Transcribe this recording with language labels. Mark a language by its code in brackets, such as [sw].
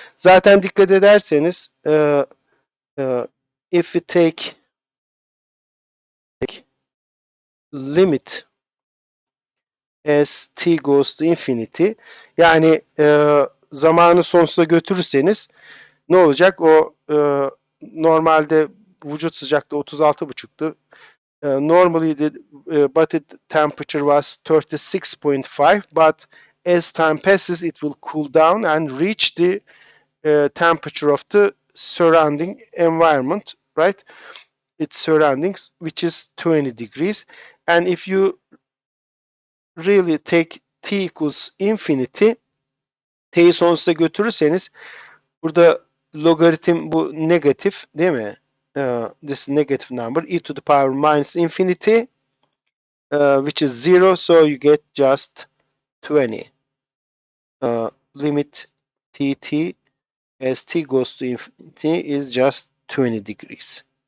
[tr] Zaten dikkat ederseniz [en] if we take limit as t goes to infinity, [tr] yani zamanı sonsuza götürürseniz ne olacak? O normalde vücut sıcaklığı 36,5'tu. [en] Normally the body temperature was 36.5, but as time passes it will cool down and reach the temperature of the surrounding environment, right? Its surroundings, which is 20 degrees. And if you really take t equals infinity, [tr] t'yi sonsuza götürürseniz burada logaritm bu negatif değil mi? [en] This negative number e to the power minus infinity, which is 0, so you get just 20. Limit tt as t goes to infinity is just 20 degrees.